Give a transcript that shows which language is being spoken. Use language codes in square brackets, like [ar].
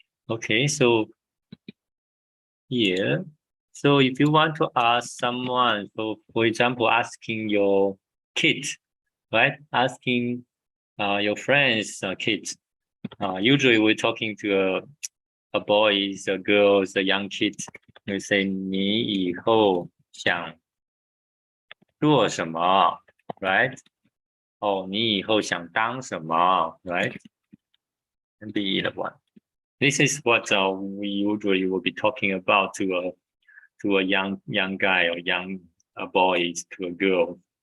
[en] Okay, so here, so if you want to ask someone, so for example, asking your kids, right? Asking your friends' kids. Usually we're talking to a boys, a girls, a young kids. We say [zh] 你以后想做什么, right? Oh, 你以后想当什么, right? [en] And be either one. This is what we usually will be talking about to a young guy or young boys to a girl.